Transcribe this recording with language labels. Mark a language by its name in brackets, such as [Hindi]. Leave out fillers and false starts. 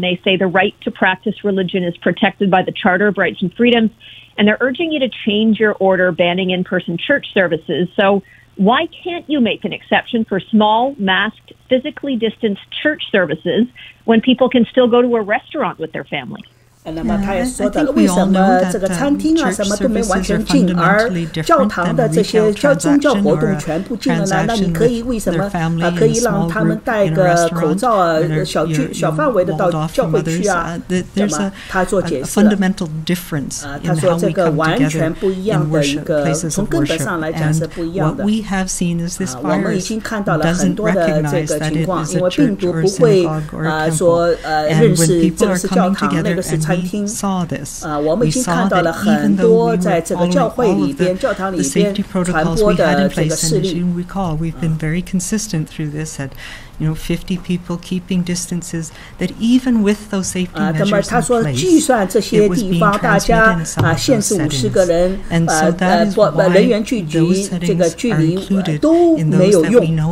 [English] They say the right to practice religion is protected by the Charter of Rights and Freedoms, and they're urging you to change your order banning in-person church services. So why can't you make an exception for small, masked, physically distanced church services when people can still go to a restaurant with their families? [Chinese] 那么他也说的，为什么这个餐厅啊什么都没完全禁，而教堂的这些宗教活动全部禁了呢？那你可以为什么可以让他们戴个口罩啊，小范围的到教会去啊？那么他做解释了，他说这个完全不一样的一个，从根本上来讲是不一样的。我们已经看到了很多的这个情况，因为病毒不会说认识这个是教堂，那个是餐厅。我们已经看到了很多在这个教会里边、教堂里边传播的这个事例。 [English] We've been very consistent through this. 50 people keeping distances, that even with those safety measures in place, [Chinese] 那么他说，计算这些地方大家限制50个人，人员聚集这个距离都没有用。